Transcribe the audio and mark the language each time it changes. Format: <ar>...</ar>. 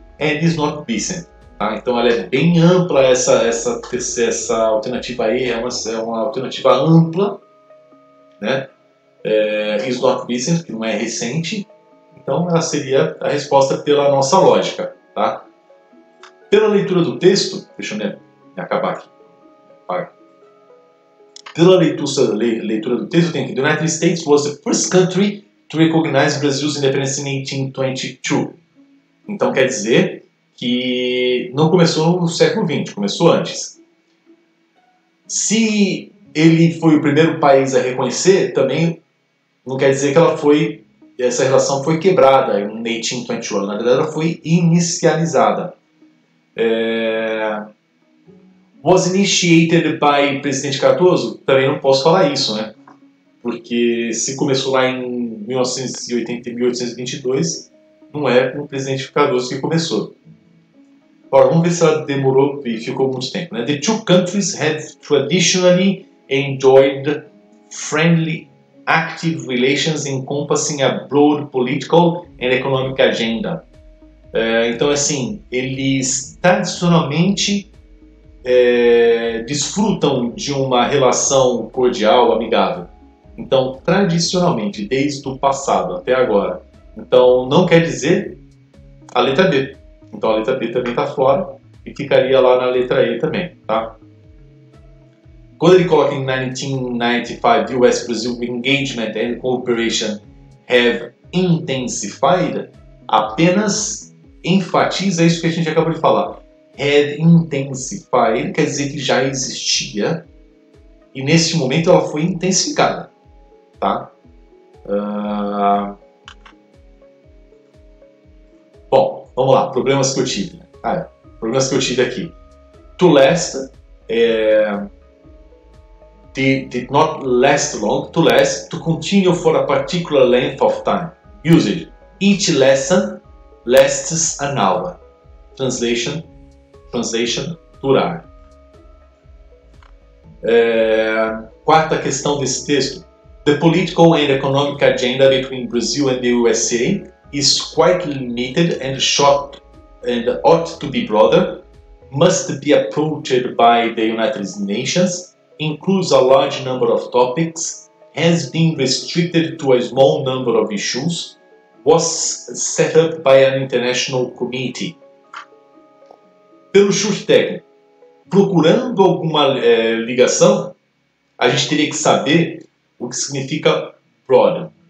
<en>And is not recent.</en> <pt>Tá? Então ela é bem ampla, essa alternativa aí é uma alternativa ampla, né?</pt> <en>Is not recent,</en> <pt>que não é recente, então ela seria a resposta pela nossa lógica. Tá? Pela leitura do texto, deixa eu me acabar aqui. Pela leitura do texto, tem aqui:</pt> <en>The United States was the first country to recognize Brazil's independence in 1822.</en> <pt>Então quer dizer que não começou no século XX, começou antes. Se ele foi o primeiro país a reconhecer, também não quer dizer que essa relação foi quebrada em 1821. Na verdade, ela foi inicializada.</pt> <en>Was initiated by</en> <pt>Presidente Cardoso? Também não posso falar isso, né? Porque se começou lá em 1980 e 1822, não é com o Presidente Cardoso que começou. Agora, vamos ver se ela demorou e ficou muito tempo, né?</pt> <en>The two countries had traditionally enjoyed friendly, active relations encompassing a broad political and economic agenda.</en> <pt>Então, assim, eles tradicionalmente desfrutam de uma relação cordial, amigável. Então, tradicionalmente, desde o passado até agora. Então, não quer dizer a letra B. Então, a letra B também está fora e ficaria lá na letra E também, tá? Quando ele coloca em 1995,</pt> <en>US-Brazil engagement and cooperation have intensified,</en> <pt>apenas enfatiza isso que a gente acabou de falar.</pt> <en>Had intensified</en> <pt>quer dizer que já existia e nesse momento ela foi intensificada, tá? Bom, vamos lá, problemas que eu tive. Problemas que eu tive aqui.</pt> <en>To last, did not last long. To last, to continue for a particular length of time. Usage, each lesson lasts an hour. Translation, durar.</en> <pt>Quarta questão desse texto.</pt> <en>The political and economic agenda between Brazil and the USA is quite limited and short and ought to be broader, must be approached by the United Nations, includes a large number of topics, has been restricted to a small number of issues, was set up by an international committee.</en> <pt>Pelo chute técnico, procurando alguma ligação, a gente teria que saber o que significa broad.</pt>